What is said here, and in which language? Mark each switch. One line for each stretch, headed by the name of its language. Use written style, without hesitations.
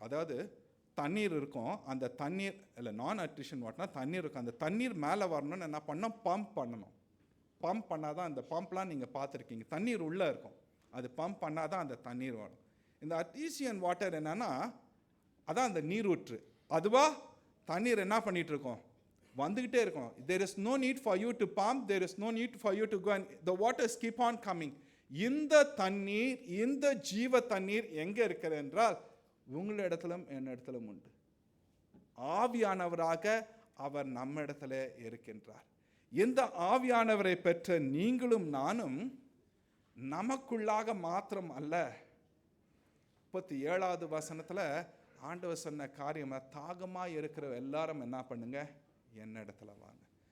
Tamil: அதாவது தண்ணீர் இருக்கும், அந்த தண்ணீர் இல்லை, நான் அர்டிஷியன் வாட்டர்னா தண்ணீர் இருக்கும், அந்த தண்ணீர் மேலே வரணும்னு என்ன பண்ணணும், பம்ப் பண்ணணும். பம்ப் பண்ணாதான், அந்த பம்ப்லாம் நீங்கள் பார்த்துருக்கீங்க, தண்ணீர் உள்ளே இருக்கும், அது பம்ப் பண்ணாதான் அந்த தண்ணீர் வரும். இந்த அர்டிஷியன் வாட்டர் என்னன்னா, அதான் அந்த நீரூற்று. அதுவா தண்ணீர் என்ன பண்ணிட்டு இருக்கோம், வந்துகிட்டே இருக்கும்.
English: There is no need for you to pump, there is no need for you to go and the waters keep on coming.
Tamil: இந்த தண்ணீர், இந்த ஜீவ தண்ணீர் எங்க இருக்கிறது என்றால் உங்களிடத்திலும் என்னிடத்திலும் உண்டு. ஆவியானவராக அவர் நம்ம இடத்துல இருக்கின்றார். இந்த ஆவியானவரை பெற்ற நீங்களும் நானும் நமக்குள்ளாக மாத்திரம் அல்ல, 37வது வசனத்துல ஆண்டவர் சொன்ன காரியம், தாகமாய் இருக்கிற எல்லாரும் என்ன பண்ணுங்க, என்னிடத்துல வாங்க.